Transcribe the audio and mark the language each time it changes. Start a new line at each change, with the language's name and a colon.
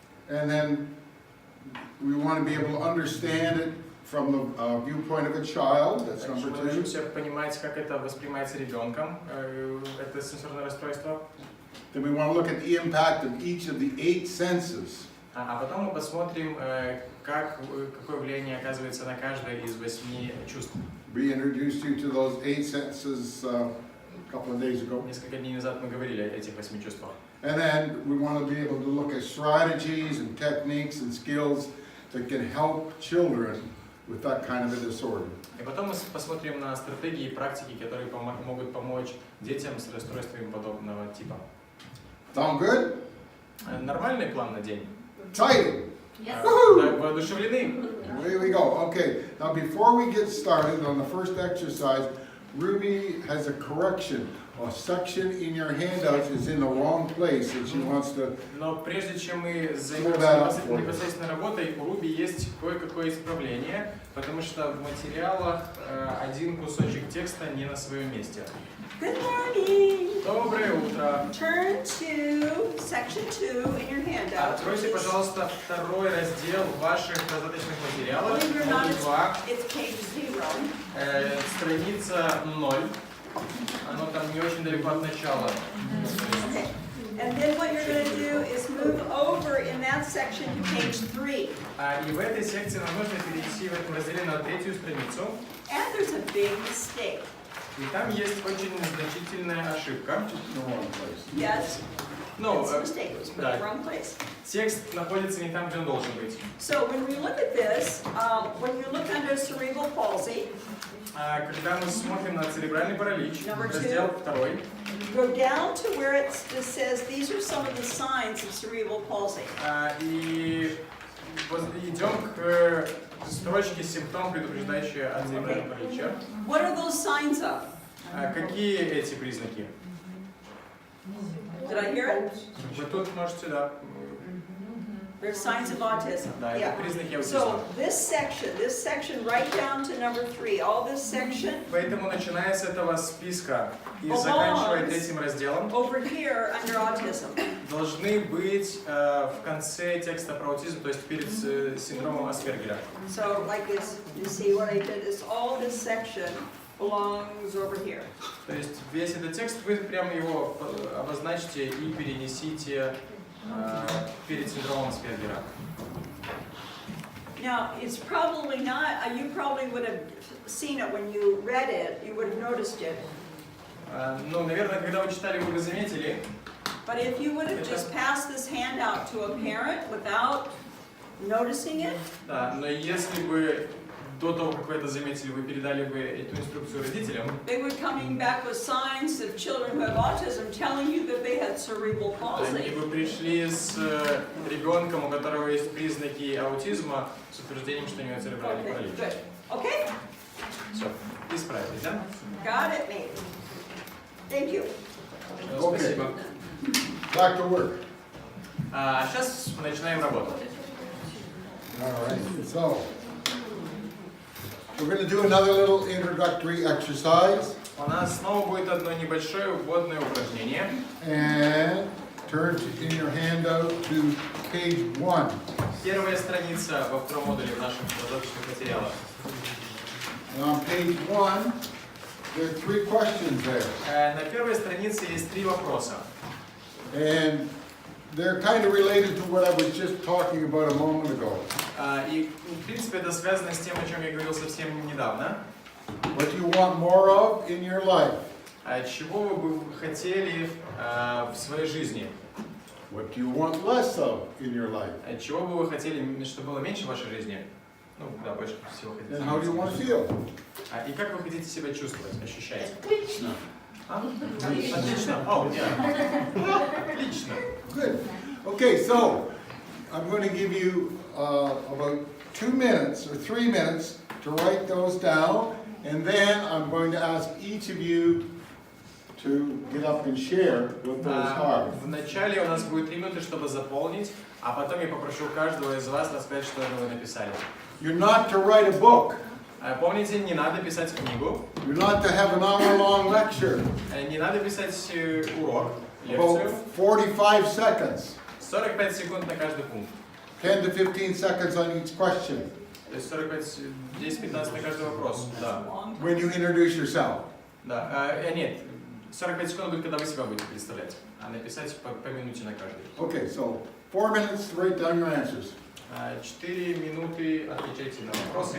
English: And then we want to be able to understand it from the viewpoint of a child. That's number
Russian: Мы
English: 2.
Russian: учимся понимать, как это воспринимается ребенком, это сенсорное расстройство.
English: Then we want to look at the impact of each of the 8 senses.
Russian: А потом мы посмотрим, какое влияние оказывается на каждое из 8 чувств.
English: We introduced you to those 8 senses a couple of days ago.
Russian: Несколько дней назад мы говорили о этих 8 чувствах.
English: And then we want to be able to look at strategies and techniques and skills that can help children with that kind of a disorder.
Russian: И потом мы посмотрим на стратегии и практики, которые могут помочь детям с расстройствами подобного типа.
English: Sound good?
Russian: Нормальный план на день?
English: Exciting!
Russian: Воодушевлены?
English: Here we go. Okay, now before we get started on the first exercise, Ruby has a correction. A section in your handouts is in the wrong place and she wants to...
Russian: Но прежде чем мы займемся непосредственно работой, у Руби есть кое-какое исправление, потому что в материалах один кусочек текста не на своем месте.
English: Good morning.
Russian: Доброе утро!
English: Turn to section 2 in your handout.
Russian: Откройте, пожалуйста, второй раздел ваших раздаточных материалов,
English: Believe it or not,
Russian: модуль 2,
English: it's page 0.
Russian: страница 0. Оно там не очень далеко от начала.
English: Okay. And then what you're going to do is move over in that section to page 3.
Russian: И в этой секции нам нужно перейти в этом разделе на 3-ю страницу.
English: And there's a big mistake.
Russian: И там есть очень значительная ошибка.
English: Yes,
Russian: Ну,
English: it's a mistake. It was put in the wrong place.
Russian: текст находится не там, где он должен быть.
English: So when we look at this, when you look under cerebral palsy,
Russian: Когда мы смотрим на церебральный паралич,
English: Number 2.
Russian: раздел 2,
English: go down to where it says these are some of the signs of cerebral palsy.
Russian: и идем к строчке «Симптом, предупреждающий о церебральном параличе».
English: What are those signs of?
Russian: Какие эти признаки?
English: Did I hear it?
Russian: Вы тут можете, да.
English: They're signs of autism.
Russian: Да, это
English: Yeah.
Russian: признаки аутизма.
English: So this section, right down to number 3, all this section
Russian: Поэтому, начиная с этого списка и
English: Belongs.
Russian: заканчивая этим разделом,
English: over here under autism.
Russian: должны быть в конце текста про аутизм, то есть перед синдромом Аспергера.
English: So like this, you see what I did is all this section belongs over here.
Russian: То есть весь этот текст вы прямо его обозначите и перенесите перед синдромом Аспергера.
English: Now, it's probably not, you probably would have seen it when you read it, you would have noticed it.
Russian: Ну, наверное, когда вы читали, вы бы заметили.
English: But if you would have just passed this handout to a parent without noticing it,
Russian: Да, но если бы до того, как вы это заметили, вы передали бы эту инструкцию родителям,
English: they were coming back with signs of children who have autism telling you that they had cerebral
Russian: они
English: palsy.
Russian: бы пришли с ребенком, у которого есть признаки аутизма, с утверждением, что у него церебральный
English: Okay,
Russian: паралич.
English: good. Okay?
Russian: Все, исправились, да?
English: Got it, maybe. Thank you.
Russian: Спасибо.
English: Back to work.
Russian: А сейчас начинаем работу.
English: All right, so we're going to do another little introductory exercise.
Russian: У нас снова будет одно небольшое вводное упражнение.
English: And turn in your handout to page 1.
Russian: Первая страница во втором модуле в наших раздаточных материалах.
English: And on page 1, there are 3 questions there.
Russian: На первой странице есть 3 вопроса.
English: And they're kind of related to what I was just talking about a moment ago.
Russian: И, в принципе, это связано с тем, о чем я говорил совсем недавно.
English: What do you want more of in your life?
Russian: Чего вы бы хотели в своей жизни?
English: What do you want less of in your life?
Russian: Чего бы вы хотели, чтобы было меньше в вашей жизни? Ну, да, больше всего хотите.
English: And how do you want to feel?
Russian: И как вы хотите себя чувствовать, ощущать? Отлично. Отлично. О, отлично.
English: Good. Okay, so I'm going to give you about 2 minutes or 3 minutes to write those down, and then I'm going to ask each of you to get up and share what those are.
Russian: Вначале у нас будет 3 минуты, чтобы заполнить, а потом я попрошу каждого из вас рассказать, что вы написали.
English: You're not to write a book.
Russian: Помните, не надо писать книгу,
English: You're not to have an hour-long lecture.
Russian: не надо писать урок,
English: About
Russian: лекцию.
English: 45 seconds.
Russian: 45 секунд на каждый пункт.
English: 10 to 15 seconds on each question.
Russian: То есть 10-15 на каждый вопрос. Да.
English: When you introduce yourself.
Russian: Да. Нет, 45 секунд будет, когда вы себя будете представлять, а написать по минуте на каждый.
English: Okay, so 4 minutes to write down your answers.
Russian: 4 минуты отвечайте на вопросы,